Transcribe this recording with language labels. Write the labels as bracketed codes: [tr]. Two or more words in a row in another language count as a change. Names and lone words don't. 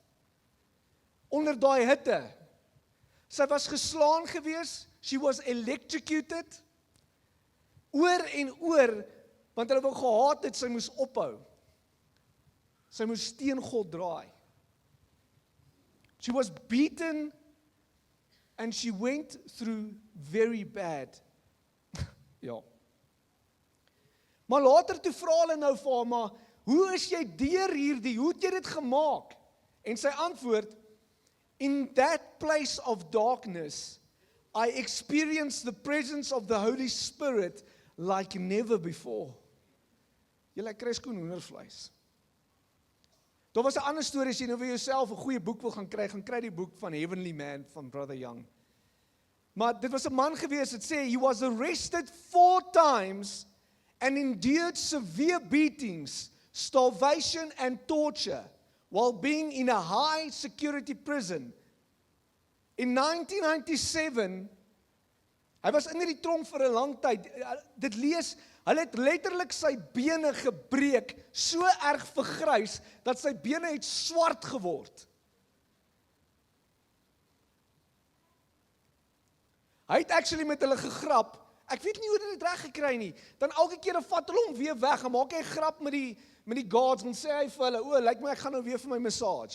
[af] Onder daai hitte. Sy was geslaan gewees, [en] she was electrocuted, [af] oor en oor, want hulle wou gehaat het, sy moes ophou. Sy moes teen God draai. [en] She was beaten and she went through very bad. [af] Ja. Maar later toe vra hulle nou vir haar, maar hoe is jy deur hierdie, hoe het jy dit gemaak? En sy antwoord, [en] in that place of darkness, I experienced the presence of the Holy Spirit like never before. [af] Julle kry skoon hoendervleis. Daar was 'n ander storie, as jy nou vir jouself 'n goeie boek wil gaan kry die boek van Heavenly Man van Brother Young. Maar dit was 'n man gewees, het sê, [en] he was arrested 4 times and endured severe beatings, starvation and torture while being in a high security prison. In 1997, [af] hy was in hierdie tronk vir 'n lang tyd. Dit lees, hulle het letterlik sy bene gebreek, so erg vergrys, dat sy bene het swart geword. Hy het actually met hulle gegrap, ek weet nie hoe dit reg gekry nie, dan elke keer vat hulle hom weer weg, en maak hy grap met die guards, en sê hy vir hulle, o, lyk my ek gaan nou weer vir my massage.